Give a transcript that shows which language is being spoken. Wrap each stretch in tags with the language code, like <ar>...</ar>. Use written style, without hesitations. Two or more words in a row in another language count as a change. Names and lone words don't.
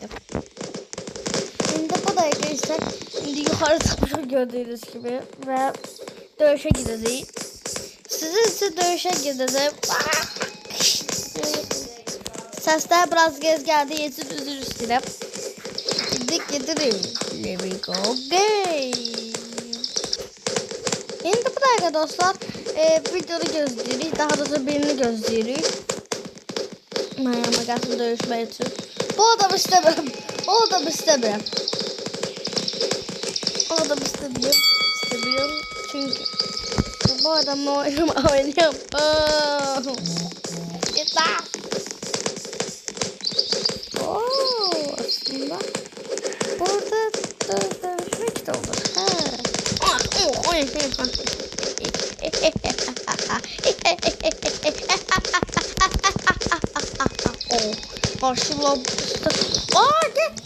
<az>İndi bu dəqiqə isə yuxarı çıxmışıq gördüyünüz kimi və döyüşə gedəcəyik. Sizin üçün döyüşə gedəcək. Səslər biraz gez gəldiyi üçün üzr istəyirəm. Gedirik.</az> <en>Here we go game.</en> <az>İndi bu dəqiqə dostlar videonu gözləyirik. Daha doğrusu birini gözləyirik. Mayama gəlsin döyüşmək üçün. Bu adamı istəmirəm. O adamı istəmirəm. İstəmirəm. Çünki bu adamla oynayam. Yeter.</az> <tr>Aslında burada dövüşmek de olur. Başımla git be.</tr>